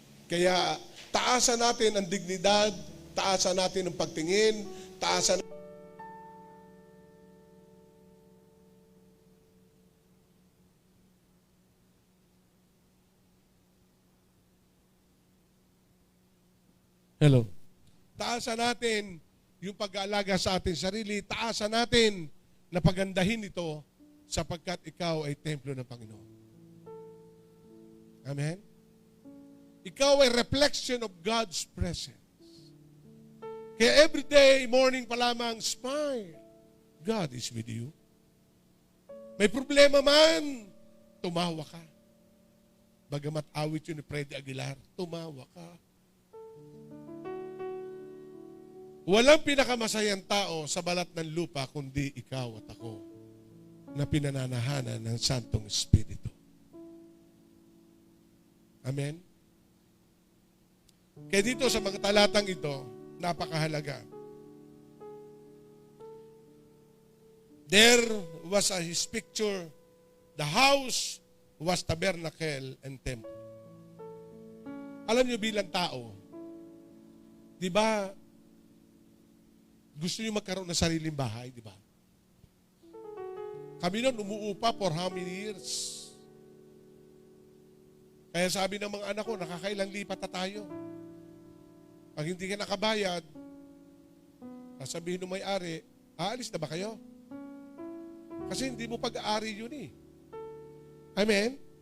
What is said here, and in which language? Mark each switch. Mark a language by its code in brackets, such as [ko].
[tl] Kaya taasan natin ang dignidad, taasan natin ang pagtingin, taasan Hello. Taasan natin yung pag-aalaga sa ating sarili, taasan natin na pagandahin ito sapagkat ikaw ay templo ng Panginoon. Amen? Ikaw ay [en] reflection of God's presence. [tl] Kaya [en] every day, [tl] morning pa lamang, [en] smile. God is with you. [tl] May problema man, tumawa ka. Bagamat awit yun ni Freddy Aguilar, tumawa ka. Walang pinakamasayang tao sa balat ng lupa kundi ikaw at ako na pinananahanan ng Santong Espiritu. Amen? Kaya dito sa mga talatang ito, napakahalaga. [en] There was his picture. The house was tabernacle and temple. [tl] Alam niyo bilang tao, di ba, gusto niyo magkaroon ng sariling bahay, di ba? Kami noon umuupa [en] for how many years? [tl] Kaya sabi ng mga anak ko, nakakailang lipat na tayo. Pag hindi ka nakabayad, sasabihin ng may-ari, aalis na ba kayo? Kasi hindi mo pag-aari yun eh. Amen?